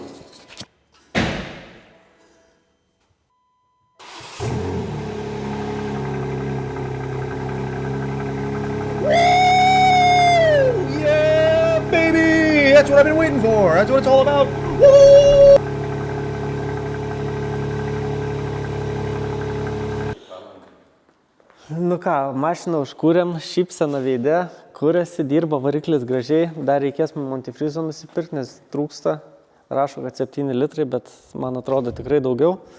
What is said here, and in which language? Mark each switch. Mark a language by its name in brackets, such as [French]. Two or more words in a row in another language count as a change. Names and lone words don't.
[English] Yeah, baby! That's what I've been waiting for. That's what it's all about. Woo! [Lithuanian] Nu ką, mašiną užkūrėm, šypseną veide, kūrėsi, dirba variklis gražiai. Dar reikės man antifrizo nusipirkti, nes trūksta. Rašo, kad 7 litrai, bet man atrodo tikrai daugiau.